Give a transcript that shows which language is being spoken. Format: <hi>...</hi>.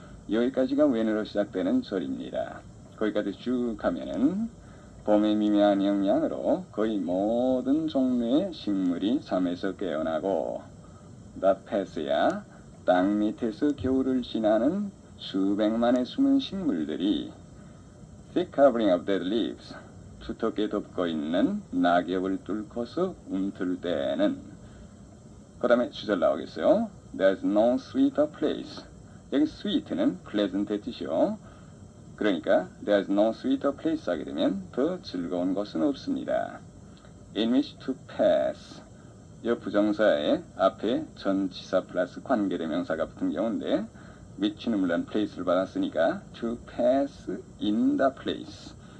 <ko>여기까지가 when으로 시작되는 절입니다. 거기까지 쭉 가면은 봄의 미묘한 영향으로 거의 모든 종류의 식물이 잠에서 깨어나고 the past야 땅 밑에서 겨울을 지나는 수백만의 숨은 식물들이</ko> <en>thick covering of dead leaves</en> <ko>두텁게 덮고 있는 낙엽을 뚫고서 움틀 때는 그 다음에 주절 나오겠어요.</ko> <en>There's no sweeter place.</en> <ko>여기 sweet는 pleasant의 뜻이요. 그러니까</ko> <en>there's no sweeter place</en> <ko>하게 되면 더 즐거운 곳은 없습니다.</ko> <en>in which to pass.</en> <ko>이 부정사의 앞에 전치사 플러스 관계대명사가 붙은 경우인데 which는 물론 place를 받았으니까</ko> <en>to pass in the place.</en>